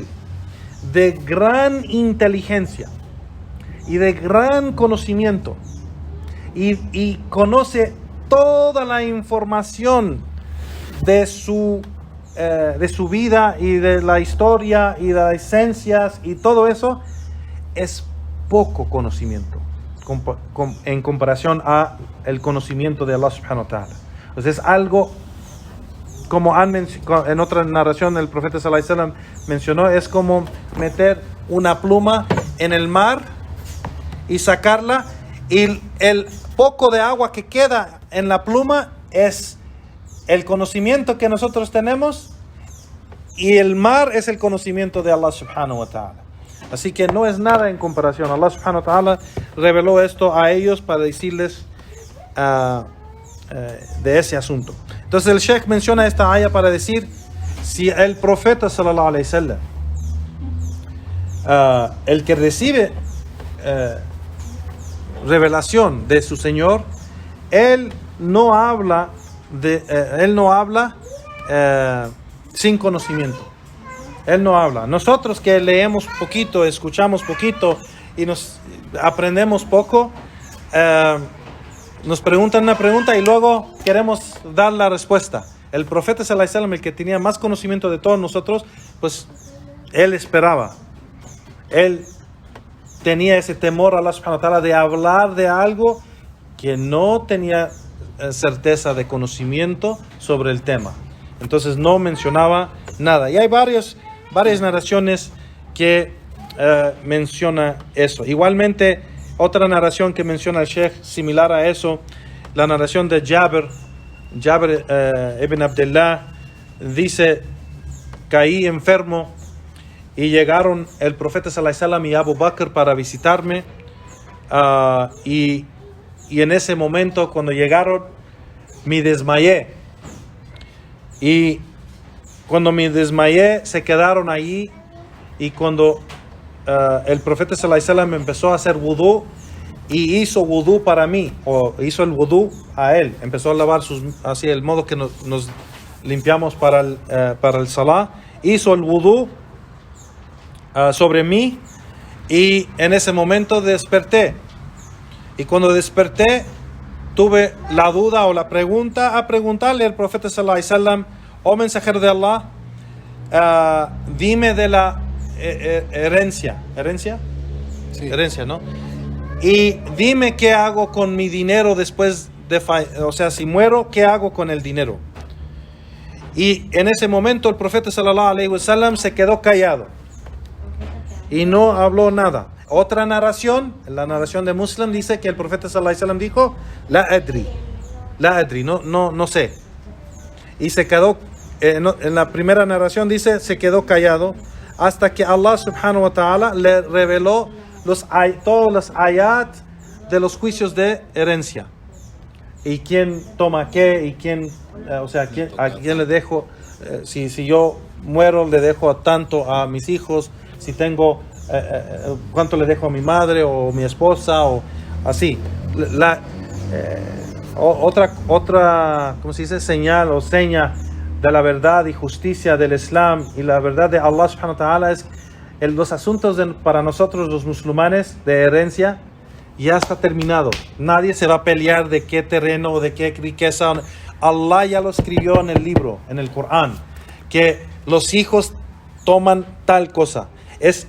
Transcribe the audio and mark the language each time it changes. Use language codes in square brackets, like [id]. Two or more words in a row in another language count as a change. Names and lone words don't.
[es] de gran inteligencia y de gran conocimiento y conoce toda la información de su vida y de la historia y de las esencias y todo eso, es poco conocimiento en comparación a el conocimiento de Allah [ar] سبحانه وتعالى. [es] Entonces es algo, como en otra narración el profeta [ar] صلى الله عليه وسلم [es] mencionó, es como meter una pluma en el mar y sacarla, y el poco de agua que queda en la pluma es el conocimiento que nosotros tenemos, y el mar es el conocimiento de Allah [ar] سبحانه وتعالى. [es] Así que no es nada en comparación. Allah [ar] سبحانه وتعالى [es] reveló esto a ellos para decirles de ese asunto. Entonces el Sheikh menciona esta ayah para decir, si el profeta [ar] صلى الله عليه وسلم, [es] el que recibe revelación de su Señor, él no habla sin conocimiento. Él no habla. Nosotros que leemos poquito, escuchamos poquito y nos aprendemos poco, nos preguntan una pregunta y luego queremos dar la respuesta. El profeta [ar] صلى الله عليه وسلم, [es] el que tenía más conocimiento de todos nosotros, pues él esperaba. Él tenía ese temor a Allah [ar] سبحانه وتعالى [es] de hablar de algo que no tenía certeza de conocimiento sobre el tema. Entonces no mencionaba nada. Y hay varias narraciones que menciona eso. Igualmente, otra narración que menciona el Sheikh similar a eso, la narración de Jabir ibn Abdullah, dice, caí enfermo y llegaron el profeta [ar] صلى الله عليه وسلم [es] y Abu Bakr para visitarme, y en ese momento cuando llegaron me desmayé, y cuando me desmayé se quedaron ahí, y cuando el profeta [ar] صلى الله عليه [es] wasallam empezó a hacer wudú y hizo wudú para mí, o hizo el wudú a él, empezó a lavar así el modo que nos limpiamos para el salah, hizo el wudú sobre mí, y en ese momento desperté, y cuando desperté tuve la duda o la pregunta a preguntarle al profeta [ar] صلى الله عليه وسلم, [es] oh mensajero de Allah, dime de la herencia, sí. Herencia, ¿no? Y dime qué hago con mi dinero después o sea, si muero, ¿qué hago con el dinero? Y en ese momento el profeta [ar] صلى الله عليه وسلم [es] se quedó callado y no habló nada. Otra narración, la narración de Muslim, dice que el profeta [ar] صلى الله عليه وسلم [es] dijo, [ar] لا أدري, [es] no sé. Y se quedó, en la primera narración dice, se quedó callado hasta que Allah [ar] سبحانه وتعالى [es] le reveló todos los ayat de los juicios de herencia. Y quién toma qué, y quién, a quién le dejo, si yo muero le dejo tanto a mis hijos, si tengo, cuánto le dejo a mi madre o mi esposa, o así. Otra, ¿cómo se dice? Señal o seña de la verdad y justicia del Islam y la verdad de Allah [ar] سبحانه وتعالى [es] es los asuntos para nosotros los musulmanes de herencia ya está terminado. Nadie se va a pelear de qué terreno o de qué riqueza. Allah ya lo escribió en el libro, en el Corán, que los hijos toman tal cosa.